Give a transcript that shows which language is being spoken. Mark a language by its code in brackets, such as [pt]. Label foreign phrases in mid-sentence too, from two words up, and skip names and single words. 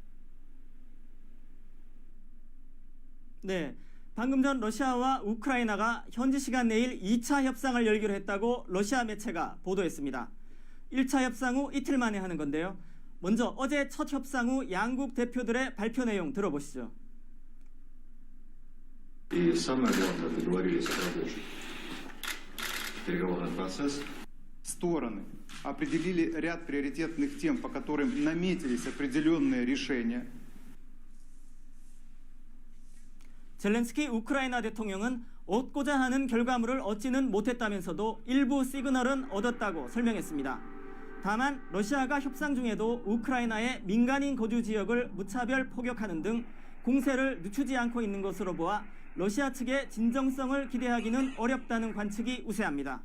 [ko] 네, 방금 전 러시아와 우크라이나가 현지 시간 내일 2차 협상을 열기로 했다고 러시아 매체가 보도했습니다. 1차 협상 후 이틀 만에 하는 건데요. 먼저 어제 첫 협상 후 양국 대표들의 발표 내용 들어보시죠. [ru] И самое главное, договорились продолжить переговорный процесс. Стороны определили ряд приоритетных тем, по которым наметились определенные решения. [ko] 젤렌스키 우크라이나 대통령은 얻고자 하는 결과물을 얻지는 못했다면서도 일부 시그널은 얻었다고 설명했습니다. 다만 러시아가 협상 중에도 우크라이나의 민간인 거주 지역을 무차별 포격하는 등 공세를 늦추지 않고 있는 것으로 보아 러시아 측의 진정성을 기대하기는 어렵다는 관측이 우세합니다.